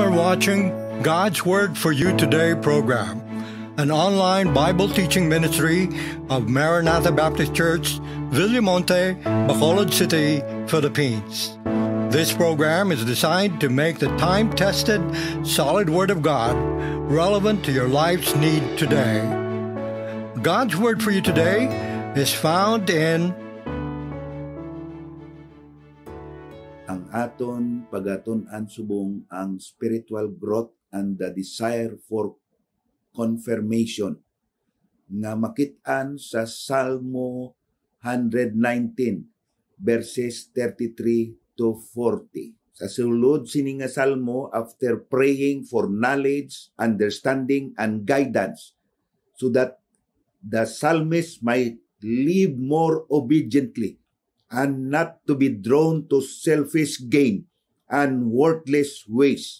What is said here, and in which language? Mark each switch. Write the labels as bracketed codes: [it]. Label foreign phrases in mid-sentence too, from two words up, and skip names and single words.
[en] watching God's Word for You Today program, an online Bible teaching ministry of Maranatha Baptist Church, Villamonte, Bacolod City, Philippines. This program is designed to make the time-tested, solid Word of God relevant to your life's need today. God's Word for You Today is found in [hil] ang aton pagaton-an subong ang [en] spiritual growth and the desire for confirmation [hil] nga makit-an sa Salmo 119 verses 33 to 40. Sa sulod sini nga salmo, [en] after praying for knowledge, understanding, and guidance so that the psalmist might live more obediently and not to be drawn to selfish gain and worthless ways.